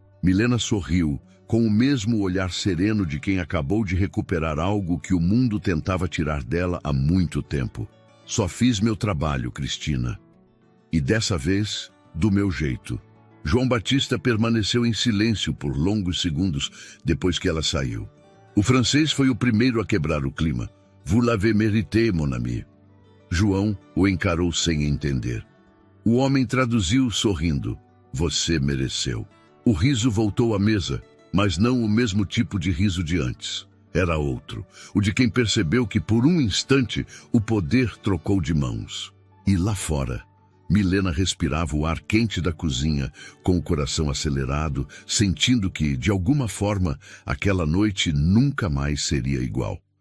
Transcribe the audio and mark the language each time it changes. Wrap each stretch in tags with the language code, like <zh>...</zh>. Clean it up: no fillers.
<pt>Milena sorriu, com o mesmo olhar sereno de quem acabou de recuperar algo que o mundo tentava tirar dela há muito tempo. "Só fiz meu trabalho, Cristina. E dessa vez, do meu jeito." João Batista permaneceu em silêncio por longos segundos depois que ela saiu. O francês foi o primeiro a quebrar o clima.</pt> <fr>Vous l'avez mérité, mon ami.</fr> <pt>João o encarou sem entender. O homem traduziu sorrindo. Você mereceu. O riso voltou à mesa, mas não o mesmo tipo de riso de antes. Era outro, o de quem percebeu que por um instante o poder trocou de mãos. E lá fora, Milena respirava o ar quente da cozinha, com o coração acelerado, sentindo que, de alguma forma, aquela noite nunca mais seria igual.</pt>